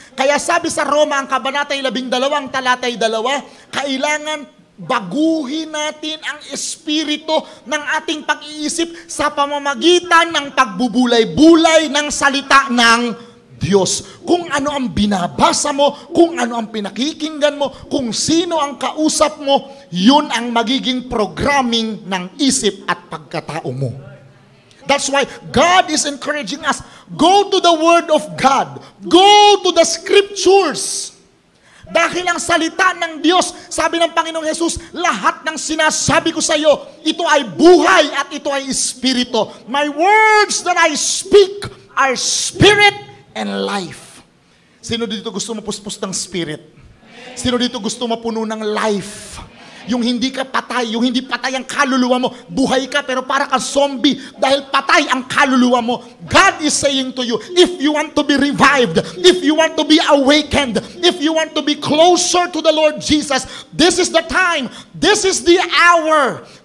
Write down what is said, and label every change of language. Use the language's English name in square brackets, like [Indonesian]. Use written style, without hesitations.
[Filipino] Kaya sabi sa Roma, ang kabanatay 12, talatay 2, kailangan baguhin natin ang espiritu ng ating pag-iisip sa pamamagitan ng pagbubulay-bulay ng salita ng Diyos. Kung ano ang binabasa mo, kung ano ang pinakikinggan mo, kung sino ang kausap mo, yun ang magiging programming ng isip at pagkatao mo. [English] That's why God is encouraging us, go to the Word of God. Go to the Scriptures. [Filipino] Dahil ang salita ng Diyos, sabi ng Panginoong Jesus, lahat ng sinasabi ko sa iyo, ito ay buhay at ito ay espiritu. [English] My words that I speak are spirit and life. [Filipino] Sino dito gusto mapuspos ng spirit? Sino dito gusto mapuno ng life? Yung hindi ka patay, yung hindi patay ang kaluluwa mo, buhay ka pero para kang zombie dahil patay ang kaluluwa mo. [English] God is saying to you, if you want to be revived, if you want to be awakened, if you want to be closer to the Lord Jesus, this is the time, this is the hour.